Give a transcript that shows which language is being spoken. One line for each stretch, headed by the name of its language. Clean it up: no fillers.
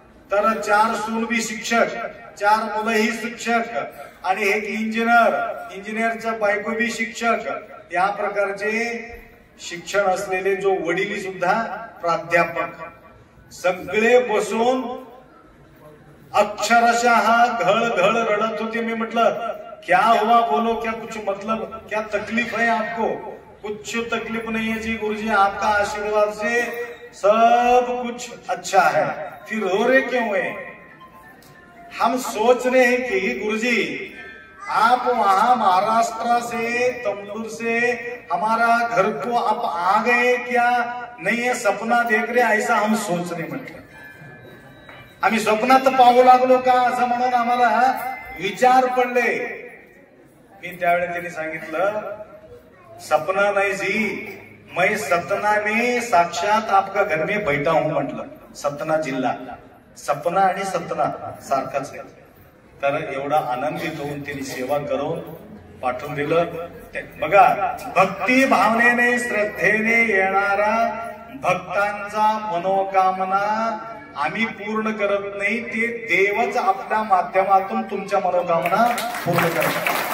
Marathi: तर 4 soon be शिक्षक, 4 मुलंही शिक्षक आणि एक इंजिनियरच्या बायको बी शिक्षक. या प्रकारचे शिक्षण असलेले जो वडील सुद्धा प्राध्यापक, सगळे बसून अक्षरशः घळ रडत होते. मी म्हटलं
Hindi: क्या हुआ, बोलो, क्या कुछ मतलब, क्या तकलीफ है आपको? कुछ तकलीफ नहीं है जी गुरुजी, आपका आशीर्वाद से सब कुछ अच्छा है. फिर रो रहे क्यों है? हम सोच रहे हैं कि गुरुजी आप वहां महाराष्ट्र से, तमलूर से हमारा घर को आप आ गए क्या? नहीं है, सपना देख रहे, ऐसा हम सोच रहे.
Marathi: म्हटलं आम्ही स्वप्नात पाहू लागलो का असं म्हणून आम्हाला विचार पडले. मी त्यावेळेस त्यांनी सांगितलं,
Hindi: सपना नहीं जी, मैं सतना में साक्षात आपका घर में बैठा हूं.
Marathi: म्हटलं सतना जिल्हा, सपना आणि सतना सारखाच आहे. तर एवढा आनंदित होऊन त्यांनी सेवा करून पाठवून दिलं. बघा, भक्ती भावनेने, श्रद्धेने येणारा भक्तांचा मनोकामना आम्ही पूर्ण करत नाही, ते देवच आपल्या माध्यमातून तुमच्या मनोकामना पूर्ण करतात.